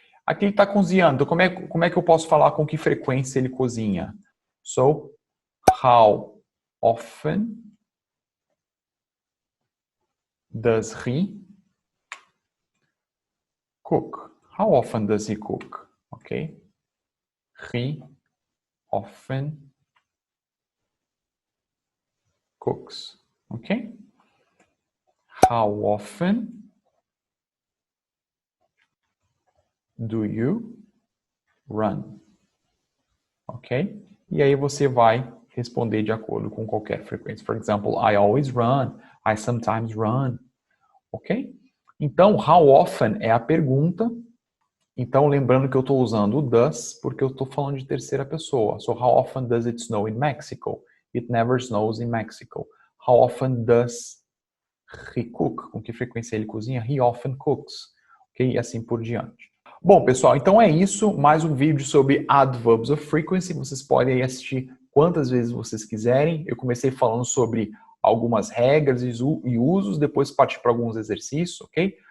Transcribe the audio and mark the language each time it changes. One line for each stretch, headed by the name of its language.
Portuguese: Aqui ele está cozinhando. Como é que eu posso falar com que frequência ele cozinha?
English: So, how often does he cook? How often does he cook? Ok? He often cooks. Ok? How often do you run? Ok?
Portuguese: E aí você vai responder de acordo com qualquer frequência.
English: For example, I always run. I sometimes run. Ok?
Portuguese: Então,
English: how often
Portuguese: é a pergunta. Então, lembrando que eu estou usando o does porque eu estou falando de terceira pessoa.
English: So, how often does it snow in Mexico? It never snows in Mexico. How often does he cook?
Portuguese: Com que frequência ele cozinha?
English: He often cooks.
Portuguese: Ok? E assim por diante. Bom, pessoal, então é isso. Mais um vídeo sobre Adverbs of Frequency. Vocês podem aí assistir quantas vezes vocês quiserem. Eu comecei falando sobre algumas regras e usos, depois parti para alguns exercícios, ok?